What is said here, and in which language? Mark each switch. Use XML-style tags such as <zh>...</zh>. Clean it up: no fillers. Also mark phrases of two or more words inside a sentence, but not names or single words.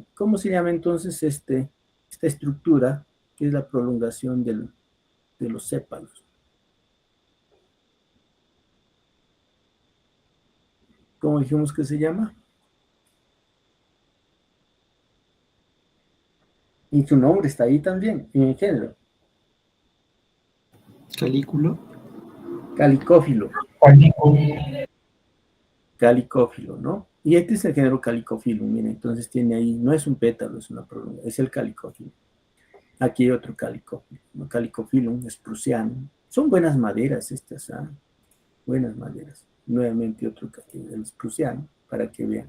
<es>¿Cómo se llama entonces esta estructura, que es la prolongación de los sépalos? ¿Cómo dijimos que se llama? Y su nombre está ahí también, en el género. Calículo. Calicófilo. Calicófilo, ¿no? Y este es el género Calicophyllum, miren, entonces tiene ahí, no es un pétalo, es una prolongación, es el Calicophyllum. Aquí hay otro Calicophyllum, ¿no? Calicophyllum es prusiano. Son buenas maderas estas, ¿ah? Buenas maderas. Nuevamente otro, el prusiano, para que vean.</es>